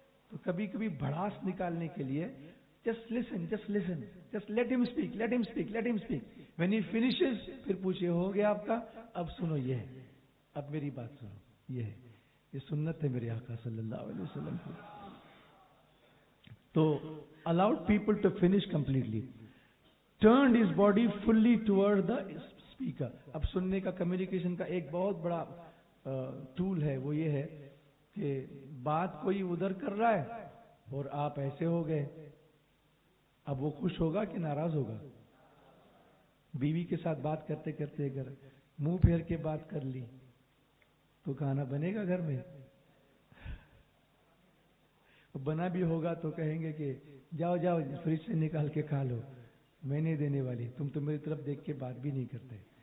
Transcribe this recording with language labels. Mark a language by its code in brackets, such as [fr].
[ur] تو کبھی کبھی بھڑاس نکالنے کے لیے [en] just listen, just let him speak. When he finishes [ur] پھر پوچھے ہو گیا آپ کا, اب سنو یہ ہے, اب میری بات سنو, یہ ہے, یہ سنت ہے میرے آقا صلی اللہ علیہ وسلم کی. [en] تو allowed people to finish completely, turned his body fully toward the speaker. [ur] اب سننے کا کمیونیکیشن کا ایک بہت بڑا ٹول ہے, وہ یہ ہے کہ بات کوئی ادھر کر رہا ہے اور آپ ایسے ہو گئے, اب وہ خوش ہوگا کہ ناراض ہوگا. بیوی کے ساتھ بات کرتے کرتے اگر منہ پھیر کے بات کر لی تو کھانا بنے گا گھر میں, بنا بھی ہوگا تو کہیں گے کہ جاؤ فریج سے نکال کے کھا لو, میں نہیں دینے والی, تم تو میری طرف دیکھ کے بات بھی نہیں کرتے.